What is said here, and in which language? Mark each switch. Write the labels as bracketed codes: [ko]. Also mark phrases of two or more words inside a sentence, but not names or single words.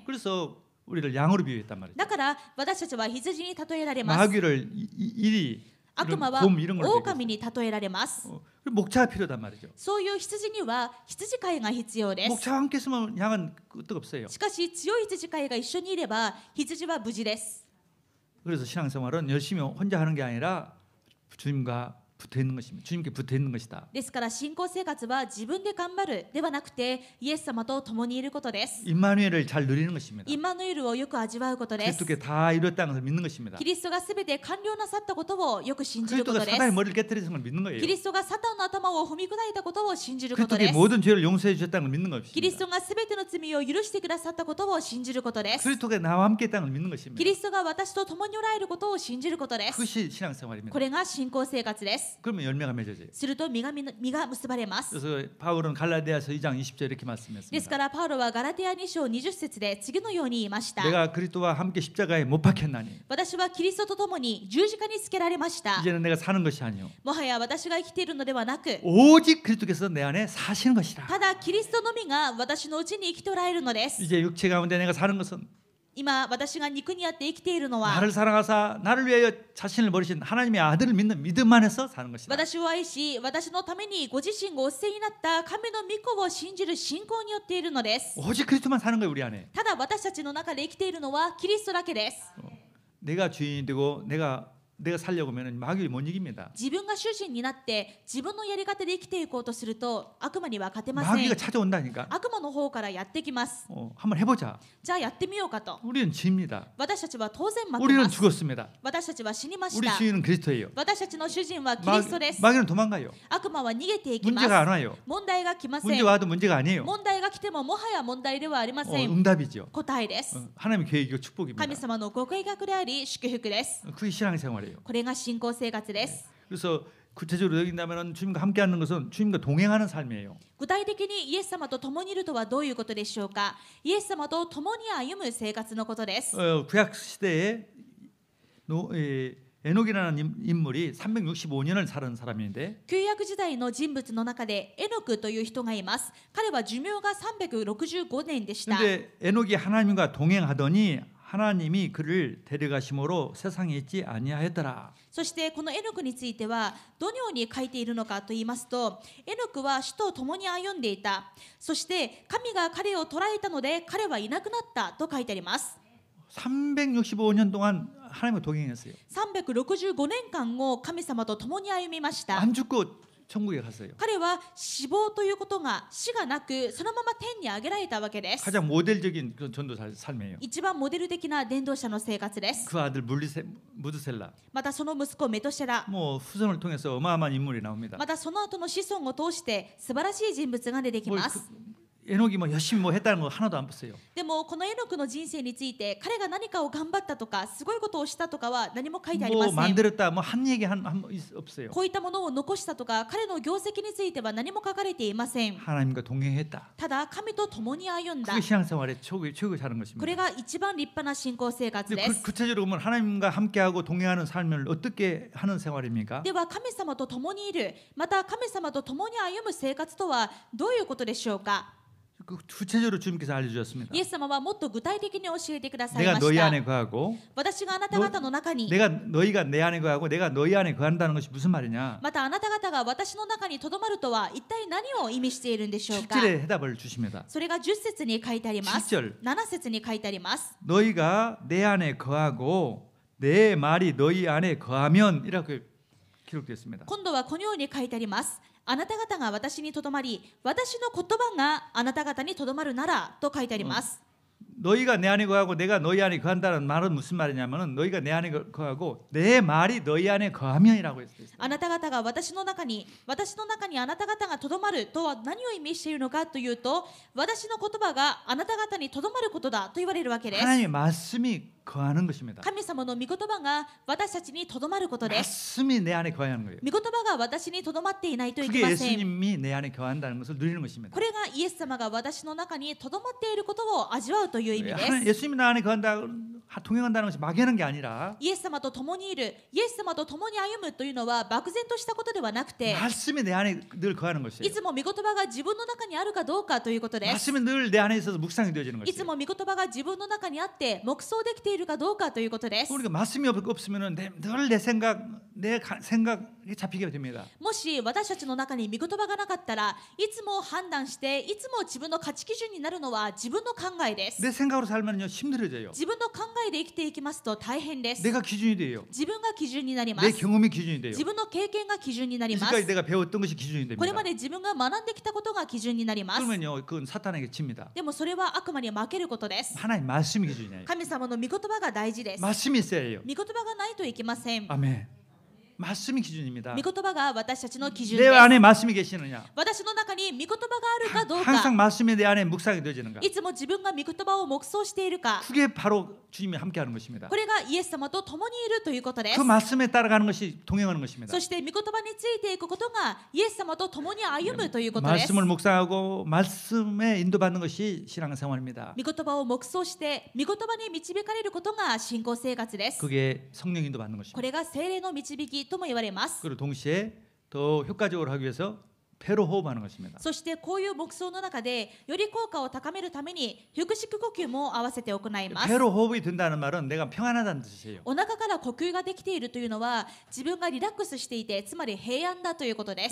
[ko] 그래서 우리를 양으로 비유했단 말이죠. [ja] だから私たちは羊に例えられます。 [ko] 마귀를 이리 [ja] 悪魔は [ko] 곰 이런 걸로 [ja] 狼に例えられます。 [ko] 그리고 목차가 필요하단 말이죠. [ja] そういう羊には羊飼いが必要です。 [ko] 목차와 함께 있으면 양은 끄떡없어요. [ja] しかし強い羊飼いが一緒にいれば羊は無事です。 [ko] 그래서 신앙생활은 열심히 혼자 하는 게 아니라 주님과 붙어 있는 것입니다. 주님께 붙어 있는 것이다. [ja] ですから信仰生活は自分で頑張るではなくてイエス様と共にいることです。 [ko] 임마누엘을 잘 누리는 것입니다. [ja] インマヌエルをよく味わうことです。 [ko] 그리스도께 다 이뤘다는 것을 믿는 것입니다. [ja] キリストがすべて完了なさったことをよく信じるこ [ko] 그리스도가 [ja] とです。 [ko] 사단의 머리를 깨뜨리는 걸 믿는 거예요. [ja] キリストがサタンの頭を踏み砕いたことを信じることで [ko] 그리스도께 [ja] す。 [ko] 모든 죄를 용서해 주셨다는 걸 믿는 [ja] キリス [ko] 것입니다. [ja] トがすべての罪を許してくださったことを信じることです。 [ko] 그리스도가 나와 함께 했다는 걸 믿는 [ja] キ [ko] 것입니다. [ja] リストが私と共におられることを信じることです。 [ko] 그것이 신앙생활입니다. [ja] これが信仰生活です。 [ko] 그러면 열매가 맺어져요. [ja] すると実が結ばれます。 [ko] 그래서 바울은 갈라디아서 2장 20절 이렇게 [ja] です [ko] 말씀했습니다. [ja] からパウロはガラティア2章20節で次のように言いました。 [ko] 내가 그리스도와 함께 십자가에 못 박혔나니 [ja] 私はキリストと共に十字架につけられました。 [ko] 이제는 내가 사는 것이 아니요 [ja] もはや私が生きているのではなく、 [ko] 오직 그리스도께서 내 안에 사시는 것이라. [ja] ただキリストのみが私のうちに生きておられるのです。 [ko] 이제 육체 가운데 내가 사는 것은 [ja] 今私が肉にあって生きているのは [ko] 나를 사랑하사 나를 위하여 자신을 버리신 하나님의 아들을 믿는 믿음 안에서 사는 것이다. [ja] 私を愛し私のためにご自身がお捨てになった神の御子を信じる信仰によっているのです。 [ko] 오직 그리스도만 사는 거예요, 우리 안에. [ja] ただ私たちの中で生きているのはキリストだけです。 [ko] 내가 주인이 되고 내가 살려고 하면 마귀를 못 이깁니다. [ja] 自分が主人になって自分のやり方で生きていこうとすると悪魔には勝てません。 [ko] 마귀가 찾아온다니까. [ja] 悪魔の方からやってきます。 [ko] 한번 해보자. [ja] じゃあやってみようかと。 [ko] 우리는 집니다. [ja] 私たちは当然待って [ko] 우리는 [ja] ます。 [ko] 죽었습니다. [ja] 私たちは死にまし [ko] 우리 [ja] た。 [ko] 주인은 그리스도예요. [ja] 私たちの主人はキリストです。 [ko] 마귀는 도망가요. [ja] 悪魔は逃げていきます。 [ko] 문제가 안 와요. [ja] 問題が来ません。 [ko] 문제 와도 문제가 아니에요. [ja] 問題が来てももはや問題ではありません。 [ko] 응답이죠. [ja] 答えです。 [ko] 하나님의 계획이고 축복입니다. [ja] 神様のご計画であり祝福です。 [ko] 그게 신앙생활이에요. [ja] これが信仰生活です。 [ko] 그래서 구체적으로 여긴다면 주님과 함께하는 것은 주님과 동행하는 삶이에요. [ja] 具体的にイエス様と共にいるとはどういうことでしょうか。イエス様と共に歩む生活のことです。 [ko] 구약 시대에 에녹이라는 인물이 365년을 살은 사람인데 [ja] 旧約時代の人物の中でエノクという人がいます。彼は寿命が365年でした。 [ko] 근데 에녹이 하나님과 동행하더니 하나님이 그를 데려가심으로 세상에 있지 아니하였더라. [ja] そしてこのエノクについてはどのように書いているのかと言いますと、エノクは主と共に歩んでいた。そして神が彼を捕らえたので彼はいなくなったと書いてあります。 [ko] 365년 동안 하나님과 동행했어요. [ja] 365 年間を神様と共に歩みました。 [ko] 안 죽고 천국에 갔어요. [ja] 彼は死亡ということが死がなくそのまま天に上げられたわけです。 [ko] 가장 모델적인 그런 전도 삶이에요. [ja] 一番モデル的な伝道者の生活です。 [ko] 그 아들 무드셀라. [ja] またその息子メトシェラ、 [ko] 뭐 후손을 통해서 어마어마한 인물이 나옵니다. [ja] またその後の子孫を通して素晴らしい人物が出てき [ko] 뭐 [ja] ます。 [ko] 에녹이 뭐 열심히 뭐 했다는 거 하나도 안 봤어요. [ja] でもこのエノクの人生について彼が何かを頑張ったとかすごいことをしたとかは何も書いてありま [ko] 뭐 [ja] せん。 [ko] 만들었다 뭐 한 얘기 한 없어요. [ja] こういったものを残したとか彼の業績については何も書かれていません。 [ko] 하나님과 동행했다. [ja] ただ神と共に歩んだ。 [ko] 그게 신앙생활의 최고 사는 [ja] こ [ko] 것입니다. [ja] れが一番立派な信仰生活 [ko] 근데 [ja] です。 [ko] 구체적으로 보면 하나님과 함께하고 동행하는 삶을 어떻게 하는 생활입니까? [ja] では神様と共にいる、また神様と共に歩む生活とはどういうことでしょうか。 [ko] 구체적으로 주님께서 알려주셨습니다. [ja] イエス様はもっと具体的に教えてください [ko] 내가 [ja] ま [ko] 너희 [ja] した。 [ko] 안에 거하고 [ja] 私があなた方の中に、 [ko] 너희가 내 안에 거하고 내가 너희 안에 거한다는 것이 무슨 말이냐? [ja] またあなた方が私の中にとどまるとは一体何を意味しているんでしょうか。 [ko] 7절에 해답을 주십니다. [ja] それが10節に書いてあります。 [ko] 7절 [ja] 7節に書いてあります。 [ko] 너희가 내 안에 거하고 내 말이 너희 안에 거하면 이렇게 기록되어 있습니다. [ja] 今度はこのように書いてあります。あなた方が私にとどまり、私の言葉があなた方にとどまるならと書いてあります。 [ko] 너희가 내 안에 거하고 내가 너희 안에 거한다는 말은 무슨 말이냐면은 너희가 내 안에 거하고 내 말이 너희 안에 거하면이라고 했어요. [ja] あなた方が私の中にあなた方がとどまるとは何を意味しているのかというと、私の言葉があなた方にとどまることだと言われるわけです。 [ko] 하나님의 말씀이 거하는 것입니다. [ja] 神様の御言葉が私たちにとどまることです。 [ko] 말씀이 내 안에 거하는 거예요. [ja] 御言葉が私にとどまっていないといけ [ko] 그게 [ja] ません。 [ko] 예수님이 내 안에 거한다는 것을 누리는 것입니다. [ja] これがイエス様が私の中にとどまっていることを味わうという意味です。 [ko] 예수님이 나 안에 거한다, 동행한다는 것이 막연한 게 아니라 [ja] イエス様と共にいる、イエス様と共に歩むというのは漠然としたことではなくて、 [ko] 말씀이 내 안에 늘 거하는 [ja] い [ko] 것이에요. [ja] つも御言葉が自分の中にあるかどうかということです。 [ko] 말씀이 늘 내 안에 있어서 묵상이 되어지는 [ja] いつ [ko] 것이에요. [ja] も御言葉が自分の中にあって黙想できているかどうかということです。 [ko] 우리가 말씀이 없으면은 늘 내 생각, 내 생각이 잡히게 됩니다. [ja] もし私たちの中に御言葉がなかったら、いつも判断していつも自分の価値基準になるのは自分の考えです。 [ko] 내 생각으로 살면요 힘들어져요. [ja] 自分の考えで生きていきますと大変です。 [ko] 내가 기준이 돼요. [ja] 自分が基準になりま [ko] 내 [ja] す。 [ko] 경험이 기준이 돼요. [ja] 自分の経験が基準になります。 [ko] 지금까지 내가 배웠던 것이 기준이 [ja] これ [ko] 됩니다. [ja] まで自分が学んできたことが基準になります。 [ko] 그러면요 그건 사탄에게 집니다. [ja] でもそれは悪魔に負けることです。 [ko] 하나님 말씀이 기준이에요. [ja] 神様の御言葉が大事です。御 [ko] 말씀이 있어야 해요. [ja] 言葉がないといけません。 [ko] 아멘. 말씀이 기준입니다. [ja] 御言葉が私たちの基準 [ko] 내 [ja] です。 [ko] 안에 말씀이 계시느냐? [ja] 私の中に御言葉があるかどう [ko] 항상 [ja] か、 [ko] 말씀이 내 안에 묵상이 되어지는가? [ja] いつも自分が御言葉を黙想しているか、 [ko] 그게 바로 주님이 함께하는 것입니다. [ja] これがイエス様と共にいるということで [ko] 그 [ja] す。 [ko] 말씀에 따라가는 것이 동행하는 것입니다. [ja] そして御言葉についていくことがイエス様と共に歩むということです。 [ko] 말씀을 묵상하고 말씀에 인도받는 것이 신앙생활입니다. [ja] 御言葉を黙想して御言葉に導かれることが信仰生活です。 [ko] 그게 성령 인도받는 [ja] こ [ko] 것입니다. [ja] れが聖霊の導きとも言われます。 [ko] 그리고 동시에 더 효과적으로 하기 위해서 배로 호흡하는 것입니다. [ja] そしてこういう黙想の中でより効果を高めるために腹式呼吸も合わせて行います。 [ko] 배로 호흡이 된다는 말은 내가 평안하다는 뜻이에요. [ja] お腹から呼吸ができているというのは自分がリラックスしていて、つまり平安だということです。